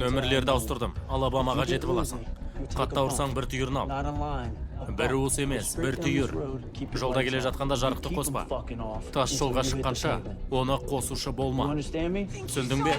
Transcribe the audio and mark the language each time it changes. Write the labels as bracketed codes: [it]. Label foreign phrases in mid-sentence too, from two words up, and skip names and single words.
[kk] Нөмірлерді ауыстырдым. Алабамаға жетіп аласың. Қатта ұрсаң бір түйірін ал. [en] Not in line. [kk] Бір уыс емес, бір түйір. Жолда келе жатқанда жарықты қоспа. Тас жолға шыққанша, оны қосушы [en] You [kk] болма. [en] understand me? [kk] Түсіндің бе?